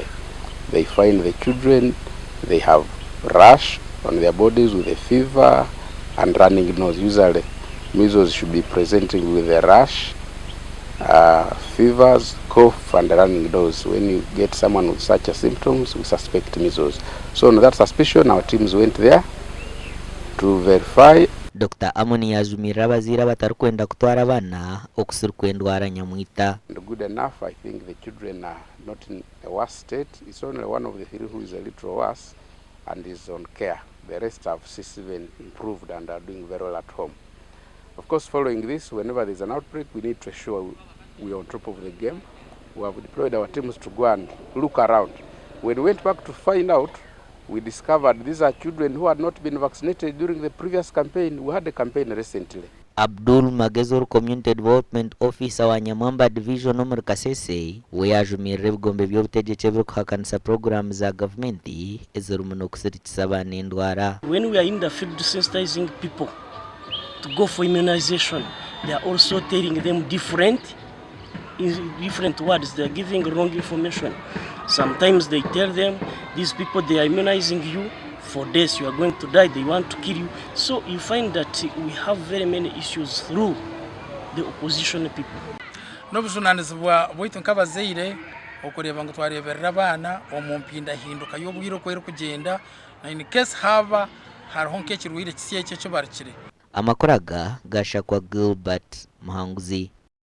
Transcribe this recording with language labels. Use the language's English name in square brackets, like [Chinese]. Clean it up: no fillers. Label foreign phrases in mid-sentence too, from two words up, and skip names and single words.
[English] They find the children, they have rash on their bodies with a fever and running nose. Usually measles should be presenting with a rash, fevers, cough and running nose. When you get someone with such symptoms, we suspect measles. So on that suspicion, our teams went there to verify. [Nyankole] Dr. Amoni yazumira abazira batarikwenda kutwara abana okusirwa endwara nyamwita. [English] Good enough, I think the children are not in a worse state. It's only one of the three who is a little worse and is on care. The rest have been improved and are doing very well at home. Of course, following this, whenever there's an outbreak, we need to ensure we are on top of the game. We have deployed our teams to go and look around. When we went back to find out, we discovered these are children who had not been vaccinated during the previous campaign. We had a campaign recently. [Nyankole] Abdul Magezor [English] Community Development Officer [Nyankole] wa Nyamwamba Division omuri Kasese we yajumirira ebigombe by'obutegetsi ebirikuhakanisa program za gavumenti ezirimu n'okusirikisa abaana endwara. [English] When we are in the field sensitizing people to go for immunization, they are also telling them different words. They are giving wrong information. Sometimes they tell them, these people, they are immunizing you for this, you are going to die, they want to kill you. So you find that we have very many issues through the opposition people. [Nyankole] N'obujunaanizibwa bwaitu nk'abazaire okureeba ngu twareeberera abaana omu mpinda hinduka y'obwire okweri kugenda na [English] in case [Nyankole] haba hariho nk'ekirwaire kisi ekyo barikire. Amakuru aga gashakwa Gilbert Muhanguzi.